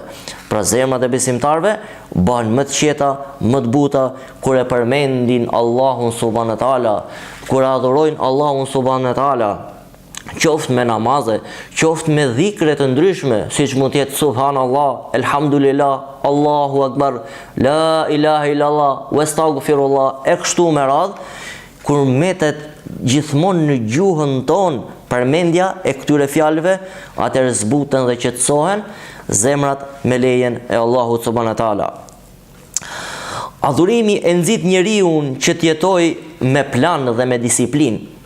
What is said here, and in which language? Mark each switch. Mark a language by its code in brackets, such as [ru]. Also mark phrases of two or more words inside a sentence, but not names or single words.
[sq] Pra zemrat e besimtarve bëhen më të qeta, më të buta kur e përmendin Allahun [ar] سبحانه و [sq] taala, kur e adhurojnë Allahun subhanahu wa taala, qoftë me namaze, qoftë me dhikre të ndryshme, siç mund të jetë [ar] سبحان الله، الحمد لله، الله أكبر، لا إله إلا الله، أستغفر الله, [sq] e kështu me radhë, kur metet gjithmonë në gjuhën tonë përmendja e këtyre fjalëve, atëherë zbuten dhe qetësohen zemrat me lejen e Allahut [ar] سبحانه و تعالى. [sq] Adhurimi e nxit njeriu që të jetojë me plan dhe me disiplinë.